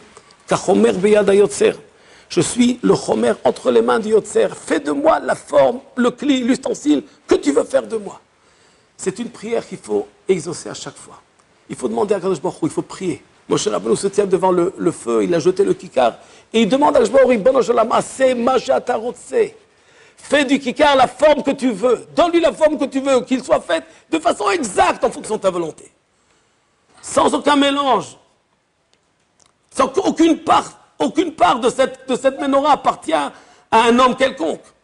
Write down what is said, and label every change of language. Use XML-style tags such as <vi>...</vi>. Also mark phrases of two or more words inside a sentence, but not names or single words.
<fr>Car</fr> <he>חומר ביד היוצר.</he> <fr>Je suis le Chomer entre les mains du Yotzer. Fais de moi la forme, le cli, l'ustensile que tu veux faire de moi. C'est une prière qu'il faut exaucer à chaque fois. Il faut demander à</fr> <he>קדוש ברוך הוא,</he> <fr>il faut prier. Moshe Rabbeinu se tient devant le feu, il a jeté le kikar. Et il demande à</fr> <he>קדוש ברוך הוא, ריבונו של עולם, עשה מה שאתה רוצה.</he> <fr>Fais du kikar la forme que tu veux. Donne-lui la forme que tu veux, qu'il soit fait de façon exacte en fonction de ta volonté. Sans aucun mélange. Sans qu'aucune part de cette menorah appartient à un homme quelconque.</fr>